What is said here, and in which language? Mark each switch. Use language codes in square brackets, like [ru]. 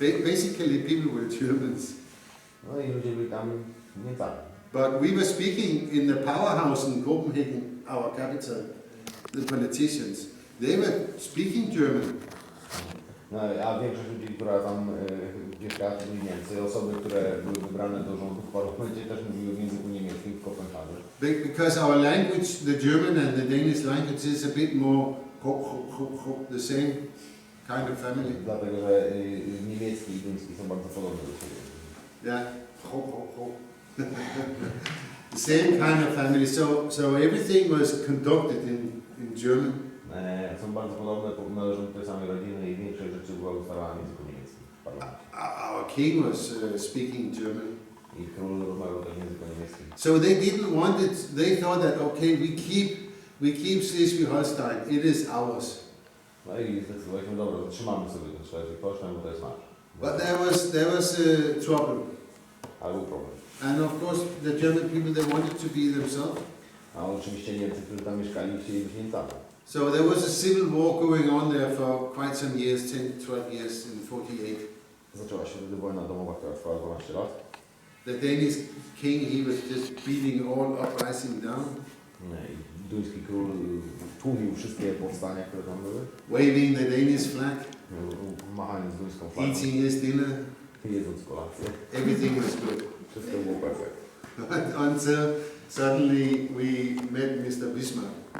[en] Basically, people were Germans. [pl] No i ludzie byli tam Niemcami. [en] But we were speaking in the powerhouse in Copenhagen, our capital. The politicians, they were speaking German. [pl] No, a większość ludzi, która tam mieszkała, to byli Niemcy. Osoby, które były wybrane do rządu w parlamencie, też mówiły w języku niemieckim w Kopenhadze. [en] Because our language, the German and the Danish language, is a bit more the same kind of family. [pl] Dlatego, że niemiecki i duński są bardzo podobne do siebie. [en] Yeah, the same kind of family. So everything was conducted in German. [pl] Są bardzo podobne, należą do tej samej rodziny i większość rzeczy była ustalana w języku niemieckim w parlamencie. [en] Our king was speaking German. [pl] I król rozmawiał też językiem niemieckim. [en] So they didn't want it, they thought that, okay, we keep Schleswig-Holstein, it is ours. [pl] No i zdecydowaliśmy, dobra, zatrzymamy sobie ten Schleswig-Holstein, bo to jest nasz. [en] But there was trouble. [pl] Ale był problem. [en] And of course the German people, they wanted to be themselves. [pl] A oczywiście Niemcy, którzy tam mieszkali, chcieli być Niemcami. [en] So there was a civil war going on there for quite some years, 10, 12 years in 48. [pl] Zaczęła się wtedy wojna domowa, która trwała 12 lat. [en] The Danish king, he was just beating all uprising down. [pl] I duński król tłumił wszystkie powstania, które tam były. [en] Waving the Danish flag, [pl] Machając duńską flagą, [en] eating his dinner, [pl] jedząc kolację. [en] everything was good. [pl] Wszystko było perfekt. [en] Until suddenly we met Mr. Bismarck.